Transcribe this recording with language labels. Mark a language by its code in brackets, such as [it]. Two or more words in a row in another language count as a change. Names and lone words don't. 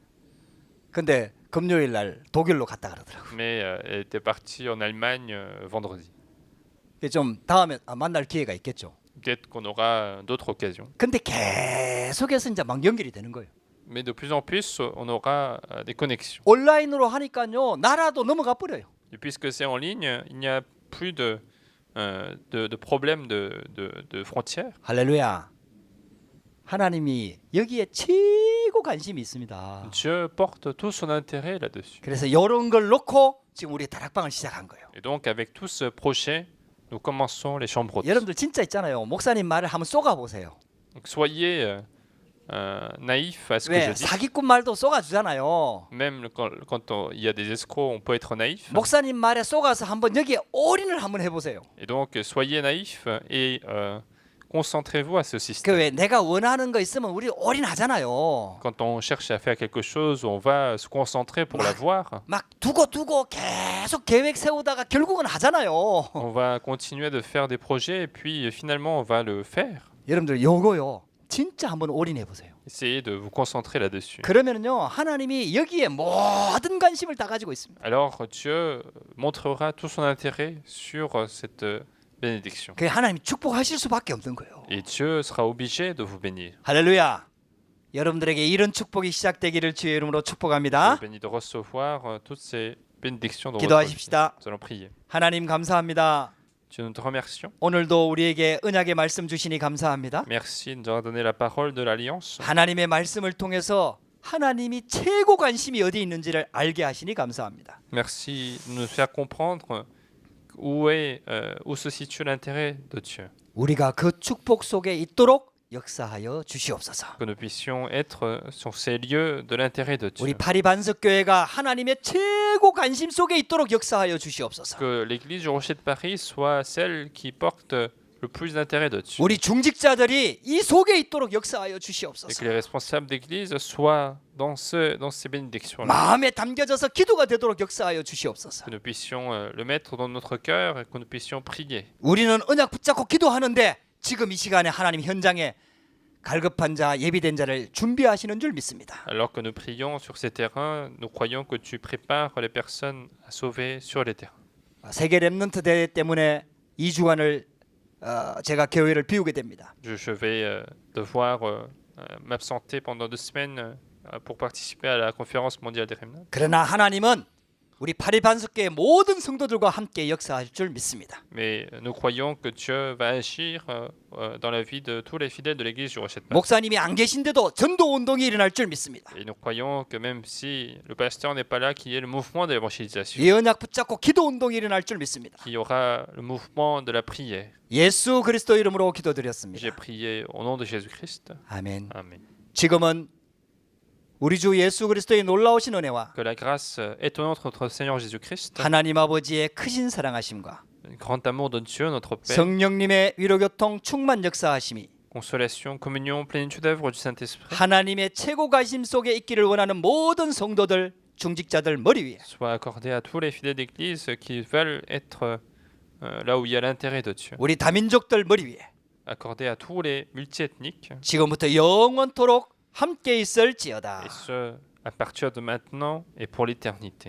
[ko] 근데 금요일 날 독일로 갔다 그러더라고. [fr] Mais elle était partie en Allemagne vendredi. [ko] 좀 다음에 만날 기회가 있겠죠. [fr] Peut-être qu'on aura d'autres occasions. [ko] 근데 계속해서 이제 막 연결이 되는 거예요. [fr] Mais de plus en plus, on aura des connexions. [ko] 온라인으로 하니까요. 나라도 넘어가 버려요. [fr] Et puisque c'est en ligne, il n'y a plus de problème de frontières. [ko] 할렐루야. 하나님이 여기에 최고 관심이 있습니다. [fr] Dieu porte tout son intérêt là-dessus. [ko] 그래서 이런 걸 놓고 지금 우리 다락방을 시작한 거예요. [fr] Et donc, avec tout ce projet, nous commençons les chambres hautes. [ko] 여러분들 진짜 있잖아요. 목사님 말을 한번 쏘가 보세요. [fr] Donc, soyez naïfs à ce que je [ko] 왜 [fr] dis. [ko] 사기꾼 말도 쏘가주잖아요. [fr] Même quand il y a des escrocs, on peut être naïf. [ko] 목사님 말에 쏘가서 한번 여기에 올인을 한번 해보세요. [fr] Et donc, soyez naïfs et concentrez-vous à ce système. [ko] 그 왜 내가 원하는 거 있으면 우리 올인하잖아요. [fr] Quand on cherche à faire quelque chose, on va se concentrer pour l'avoir. [ko] 막 두고 계속 계획 세우다가 결국은 하잖아요. [fr] On va continuer de faire des projets et puis finalement, on va le faire. [ko] 여러분들 요거요. 진짜 한번 올인해 보세요. [fr] Essayez de vous concentrer là-dessus. [ko] 그러면은요 하나님이 여기에 모든 관심을 다 가지고 있습니다. [fr] Alors Dieu montrera tout son intérêt sur cette bénédiction. [ko] 그 하나님이 축복하실 수밖에 없는 거예요. [fr] Et Dieu sera obligé de vous bénir. [ko] 할렐루야. 여러분들에게 이런 축복이 시작되기를 주의 이름으로 [fr] Je [ko] 축복합니다. [fr] vous bénis de recevoir toutes ces bénédictions dans votre vie. [ko] 기도하십시다. [fr] Nous allons prier. [ko] 하나님 감사합니다. [fr] Dieu, nous te remercions. [ko] 오늘도 우리에게 언약의 말씀 주시니 감사합니다. [fr] Merci de nous avoir donné la parole de l'Alliance. [ko] 하나님의 말씀을 통해서 하나님이 최고 관심이 어디 있는지를 알게 하시니 감사합니다. [fr] Merci de nous faire comprendre où se situe l'intérêt de Dieu. [ko] 우리가 그 축복 속에 있도록 역사하여 주시옵소서. [fr] que nous puissions être sur ces lieux de l'intérêt de Dieu. [ko] 우리 파리반석교회가 하나님의 최고 관심 속에 있도록 역사하여 주시옵소서. [fr] Que l'église du Rocher de Paris soit celle qui porte le plus d'intérêt de Dieu. [ko] 우리 중직자들이 이 속에 있도록 역사하여 [fr] Et que [ko] 주시옵소서. [fr] les responsables d'église soient dans ces bénédictions-là. [ko] 마음에 담겨져서 기도가 되도록 역사하여 주시옵소서. [fr] Que nous puissions le mettre dans notre cœur et que nous puissions prier. [ko] 우리는 언약 붙잡고 기도하는데 지금 이 시간에 하나님 현장에 갈급한 자, 예비된 자를 준비하시는 줄 믿습니다. [fr] Alors que nous prions sur ces terrains, nous croyons que tu prépares les personnes à sauver sur les terrains. [ko] 세계 렘넌트 대회 때문에 2주간을 제가 교회를 비우게 됩니다. [fr] Je vais devoir m'absenter pendant 2 semaines pour participer à la conférence mondiale des Remnants. [ko] 그러나 하나님은 우리 파리반석교의 모든 성도들과 함께 역사할 줄 믿습니다. [fr] Mais nous croyons que Dieu va agir dans la vie de tous les fidèles de l'église du Rocher de Paris. [ko] 목사님이 안 계신데도 전도 운동이 일어날 줄 믿습니다. [fr] Et nous croyons que même si le pasteur n'est pas là, qu'il y ait le mouvement de l'évangélisation, [ko] 이 언약 붙잡고 기도 운동이 일어날 줄 믿습니다. [fr] qu'il y aura le mouvement de la prière. [ko] 예수 그리스도 이름으로 기도드렸습니다. [fr] J'ai prié au nom de Jésus-Christ. [ko] 아멘. [fr] Amen. [ko] 지금은 우리 주 예수 그리스도의 놀라우신 은혜와 [fr] Que la grâce étonnante de notre Seigneur Jésus-Christ, [ko] 하나님 아버지의 크신 사랑하심과 [fr] le grand amour de Dieu, notre Père, [ko] 성령님의 위로교통 충만 역사하심이 [fr] consolation, communion, plénitude d'œuvre du Saint-Esprit, [ko] 하나님의 최고 관심 속에 있기를 원하는 모든 성도들, 중직자들 머리 위에 [fr] soit accordé à tous les fidèles d'Église qui veulent être là où il y a l'intérêt de Dieu, [ko] 우리 다민족들 머리 위에 [fr] accordé à tous les multiethniques, [ko] 지금부터 영원토록 함께 있을지어다. [fr] et ce, à partir de maintenant et pour l'éternité.